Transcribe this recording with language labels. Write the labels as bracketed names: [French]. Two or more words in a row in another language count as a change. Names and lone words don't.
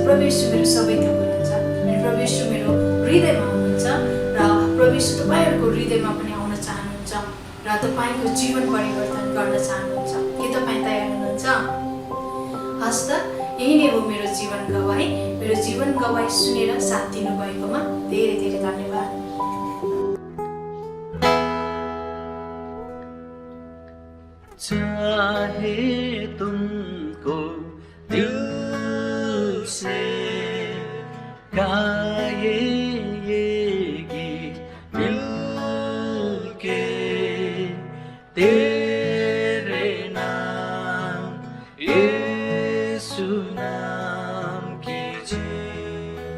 [Nepali] प्रभु येशू मेरो सबै थोक हुनुहुन्छ अनि प्रभु येशू मेरो हृदयमा हुनुहुन्छ र प्रभु येशू तपाईँहरूको हृदयमा पनि आउन चाहनुहुन्छ र तपाईँको जीवन परिवर्तन गर्न चाहनुहुन्छ। के तपाईँ तयार हुनुहुन्छ? हस् त, यही नै हो मेरो जीवन गवाई। मेरो जीवन गवाई सुनेर साथ दिनुभएकोमा धेरै धेरै धन्यवाद। [Hindi] चाहे तुमको दिल से गाए ये गीत मिलके, तेरे नाम यीशु नाम कीजिए।